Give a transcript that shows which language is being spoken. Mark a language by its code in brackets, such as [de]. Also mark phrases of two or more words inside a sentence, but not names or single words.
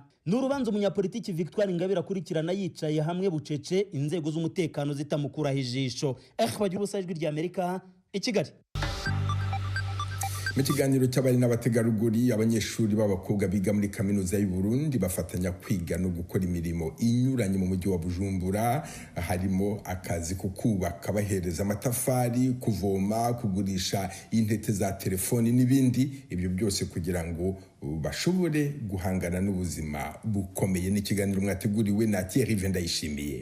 [rw] N'urubanza umunyapolitiki Victoire Ingabire akurikirana yicaye hamwe bucece inzego z'umutekano zitamukuraho ijisho. Bagira ubusa Ijwi ry'Amerika i Kigali. Mu kiganiro cy'abari n'abategarugori, abanyeshuri b'abakobwa biga muri kaminuza y'u Burundi bafatanya kwiga no gukora imirimo inyuranye mu mujyi wa Bujumbura, harimo akazi ko kubaka bahereza amatafari, kuvoma, kugurisha intete za telefoni n'ibindi. Ibyo byose kugira ngo bashobore guhangana n'ubuzima bukomeye. N'ikiganiro mwateguriwe na Thierry Ndayishimiye.